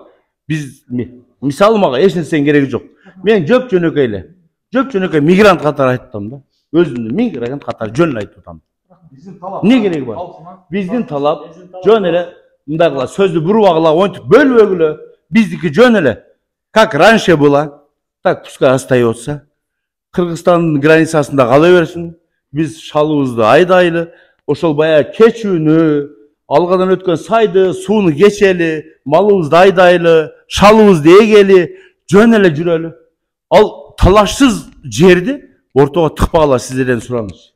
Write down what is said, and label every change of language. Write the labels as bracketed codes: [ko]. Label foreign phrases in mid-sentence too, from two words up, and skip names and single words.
[ky] Биз мисалы мага эч нерсенин кереги жок. Мен жөп жөнөкөй эле. Жөп жөнөкөй мигрант катары айттым да. Өзүмдү мигрант катары жөн эле айтып атам. Не кереги бар? Биздин талап жөн эле мындагыла сөздү бурубагыла онтип бөлбөгүлө биздики жөн эле. [ru] Как раньше было, так пускай остается. [ky] Кыргызстандын границасында кала берсин. Биз шалыбызды айдайлы, ошол баягы кечүүнү, алгадан өткөн сайды, сууну кечели, малыбызды айдайлы, шалыбызды эгели, жөн эле жүрөлү. Ал талашсыз жерди ортого тыкпагыла сиздерден сураныч.